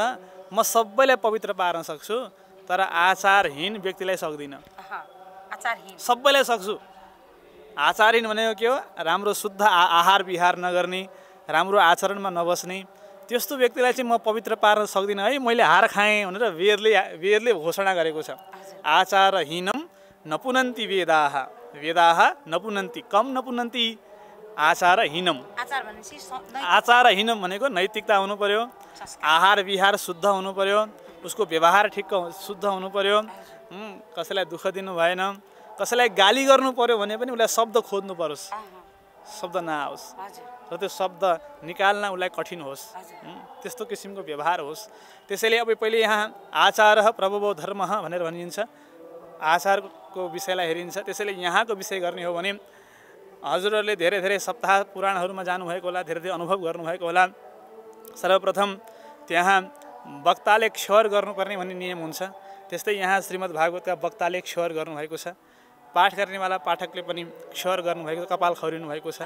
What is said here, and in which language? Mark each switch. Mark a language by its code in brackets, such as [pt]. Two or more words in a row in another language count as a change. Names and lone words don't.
[ne] म सबैलाई पवित्र पार्न सक्छु तर आचारहीन व्यक्तिलाई सक्दिनँ। सबैलाई सक्छु। आचारहीन भनेको के हो? राम्रो शुद्ध आहार विहार नगर्ने, राम्रो आचरणमा नबस्ने त्यस्तो व्यक्तिलाई चाहिँ म पवित्र पार्न सक्दिनँ है, मैले हार खाएँ भनेर वेदले घोषणा गरेको छ। [sa] आचारहीनम नपुनन्ति वेदाः, वेदाः नपुनन्ति, कम नपुनन्ति आचारहीनम। [ne] आचारहीनम भनेको नैतिकता हुनु पर्यो, आहार विहार शुद्ध हुनु पर्यो, उसको व्यवहार ठिक शुद्ध हुनु पर्यो, कसैलाई दुःख दिनु भएन, कसैलाई गाली गर्नु पर्यो भने पनि उसलाई शब्द खोज्नु परोस्, शब्द नआओस् र त्यो शब्द निकाल्न उसलाई कठिन होस्, त्यस्तो किसिमको व्यवहार होस्। त्यसैले अब पहिले यहाँ [sa] आचारः प्रभवो धर्मः [ne] भनेर भनिन्छ, आचारको विषयलाई हेरिन्छ। त्यसैले यहाँको विषय गर्ने हो भने हजुरहरूले धेरै धेरै सप्ताह पुराणहरूमा जानुभएको होला, धेरै धेरै अनुभव गर्नुभएको होला। सर्वप्रथम त्यहाँ वक्ताले क्षौर गर्नुपर्ने भन्ने नियम हुन्छ। त्यस्तै यहाँ श्रीमद् भागवतका वक्ताले क्षौर गर्नुभएको छ, पाठ गर्नेवाला पाठकले पनि क्षौर गर्नुभएको, कपाल खौरिनु भएको छ।